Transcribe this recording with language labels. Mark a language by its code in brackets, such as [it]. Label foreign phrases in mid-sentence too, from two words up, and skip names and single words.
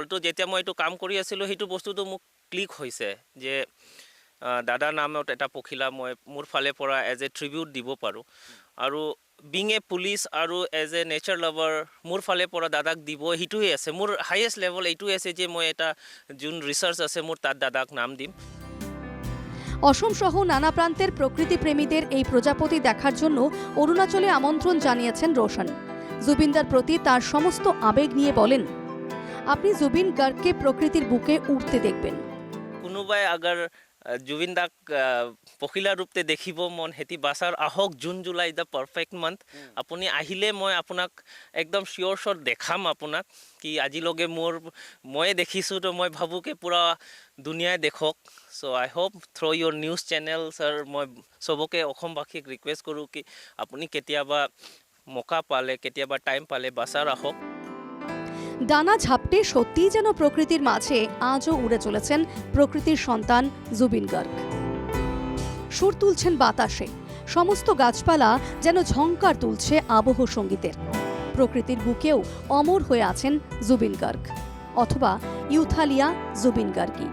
[as] তো যেতিয়া মই এইটো কাম কৰি আছিলোঁ সেইটো বস্তুটো মোক ক্লিক হৈছে যে দাদাৰ নামত এটা পখিলা মই মোৰ ফালে পৰা [en] as a tribute [as] দিব পাৰোঁ। আৰু [en] being a police [as] আৰু [en] as a nature lover [as] মোৰ ফালে পৰা দাদাক দিব সেইটোৱে আছে। মোৰ [en] highest level [as] এইটোৱে আছে যে মই এটা যোন ৰিচাৰ্চ আছে মোৰ তাত দাদাক নাম দিম। [bn] অসম সহ নানা প্রান্তের প্রকৃতিপ্রেমীদের এই প্রজাপতি দেখার জন্য অরুণাচলে আমন্ত্রণ জানিয়েছেন রোশন। জুবিনদার প্রতি তার সমস্ত আবেগ নিয়ে বলেন, আপনি জুবিন গার্গকে প্রকৃতির বুকে উঠতে দেখবেন। [as] কোনোবাই আগাৰ জুবিন দাক পখিলা ৰূপতে দেখিব মন হেতি বাছাৰ আহক। [en] June July the perfect month. [as] আপুনি আহিলে মই আপোনাক একদম [en] sure shot [as] দেখাম আপোনাক কি আজিলৈকে ময়ে দেখিছোঁ। তো মই ভাবোঁ কি পূৰা দুনিয়াই দেখক। [en] So I hope through your news channel sir [as] মই চবকে অসমবাসীক ৰিকুৱেষ্ট কৰোঁ কি আপুনি কেতিয়াবা মৌকা পালে, কেতিয়াবা টাইম পালে বাছাৰ আহক। [bn] ডানা ঝাপটে সত্যিই যেন প্রকৃতির মাঝে আজও উড়ে চলেছেন প্রকৃতির সন্তান জুবিন গার্গ। সুর তুলছেন বাতাসে, সমস্ত গাছপালা যেন ঝংকার তুলছে আবহ সঙ্গীতের। প্রকৃতির বুকেও অমর হয়ে আছেন জুবিন গার্গ, অথবা ইউথালিয়া জুবিন গার্গি।